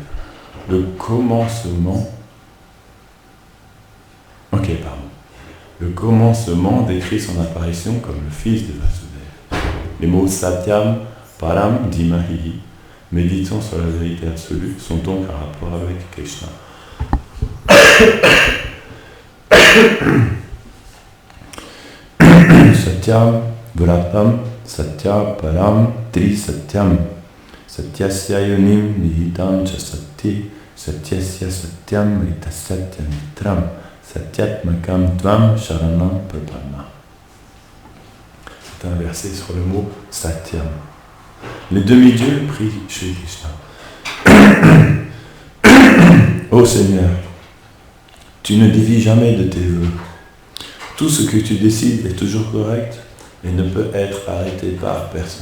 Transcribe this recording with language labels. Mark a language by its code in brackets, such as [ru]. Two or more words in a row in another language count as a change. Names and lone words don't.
[fr] Le commencement, Le commencement décrit son apparition comme le fils de Vasudeva. Les mots [sa] सत्यम्, परम्, धीमहि, [fr] méditant sur la vérité absolue, sont donc en rapport avec Krishna. [sa] सत्यम्, व्रतम्, सत्य, परम्, त्रि सत्यम्. सत्यस्य योनिम् निहितम् च सत्ति, सत्यस्य सत्यम् ऋत सत्य मित्रम्, सत्यात्मकम् त्वम् शरणम् प्रपन्ना. [fr] C'est un verset sur le mot Satyam. Les demi-dieux prient Shri Krishna. Ô Seigneur, tu ne dévies jamais de tes vœux. Tout ce que tu décides est toujours correct et ne peut être arrêté par personne.